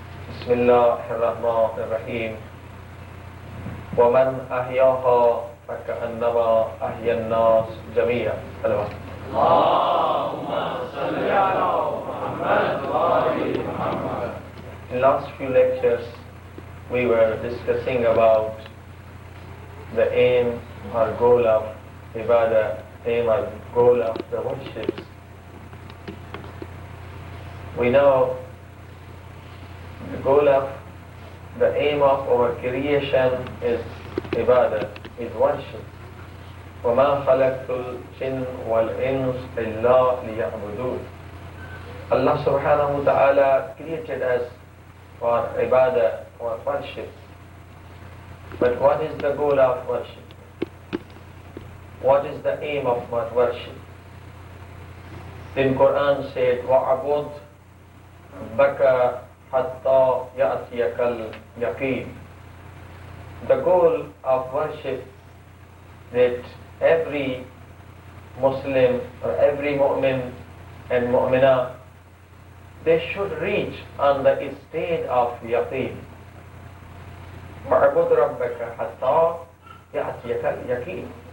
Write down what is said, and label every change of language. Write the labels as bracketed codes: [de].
[ar] بسم الله الرحمن الرحيم. ومن أحياها فكأنما أحيا الناس جميعا. اللهم صل على محمد وآل محمد. [en] In last few lectures we were discussing about the aim or goal of ibadah, aim and goal of the worships. We know the goal of, the aim of our creation is ibadah, is worship. [ar] وَمَا خَلَقْتُ الْجِنَّ وَالْإِنسَ إِلَّا لِيَعْبُدُونَ. [en] Allah subhanahu wa ta'ala created us for ibadah, for worship. But what is the goal of worship? What is the aim of worship? Then Quran said, [ar] وَعَبُدْ بَكَ حَتَّى يَأْتِيَكَ الْيَقِينَ. [en] The goal of worship that every Muslim or every mu'min and mu'minah, they should reach on the state of yaqeen. [ar] وَعَبُدْ رَبَّكَ حَتَّى يَأْتِيَكَ الْيَقِينَ.